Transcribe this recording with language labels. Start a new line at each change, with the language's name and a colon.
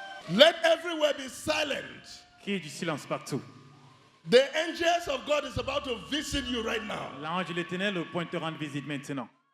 English: Let everywhere be silent.
French: Qu'il y ait du silence partout.
English: The angels of God is about to visit you right now.
French: L'ange de l'Éternel au point de te rendre visite maintenant.